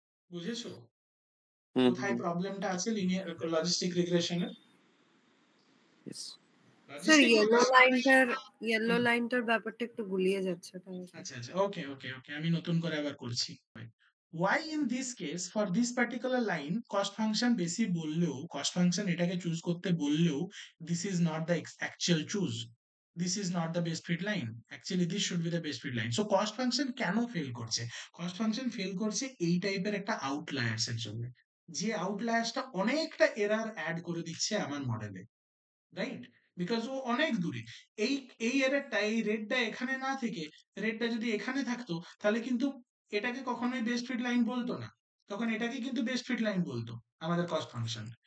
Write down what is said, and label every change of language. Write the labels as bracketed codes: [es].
[bn] বুঝেছো হুম কোথায় প্রবলেমটা আছে linear logistic রিগ্রেশনের? [en] yes. [bn] Sir, logistic yellow লাইনটার ব্যাপারটা একটু গুলিয়ে যাচ্ছে, তাই আর কি। আচ্ছা আচ্ছা, ওকে ওকে ওকে, আমি নতুন করে আবার করছি। [en] why in this case for this particular line cost function [bn] বেশি বললেও, [en] cost function [bn] এটাকে চুজ করতে বললেও, [en] this is not the actual choose, this is not the best fit line, actually this should be the best fit line. so cost function [bn] কেন fail করছে? cost function fail করছে এই টাইপের একটা outliers এর জন্য, যে আউটলায়ার্সটা অনেকটা এরার অ্যাড করে দিচ্ছে আমার মডেলে, রাইট? বিকজ ও অনেক দূরে, এই এই এররটা, এই রেডটা এখানে না থেকে রেডটা যদি এখানে থাকতো, তাহলে কিন্তু এটাকে কখনোই বেস্ট ফিট লাইন বলতো না, তখন এটাকে কিন্তু বেস্ট ফিট লাইন বলতো আমাদের কস্ট ফাংশন।